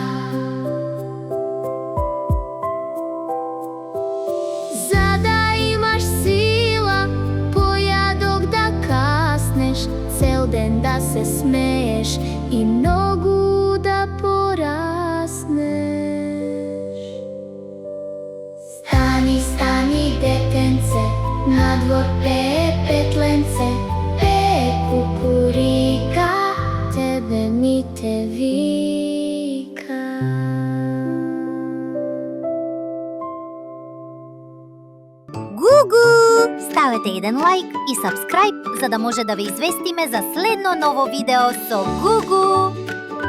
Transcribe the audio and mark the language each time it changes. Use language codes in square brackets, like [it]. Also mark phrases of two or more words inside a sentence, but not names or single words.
[mk] Зада имаш сила, појадок да каснеш, цел ден да се смееш и ногу да порасеш. Стани, стани, детенце, на двор пее петленце, пее кукурика, тебе ми те вика. Гугу! Ставете еден лайк и сабскрајб за да може да ве известиме за следно ново видео со Гугу!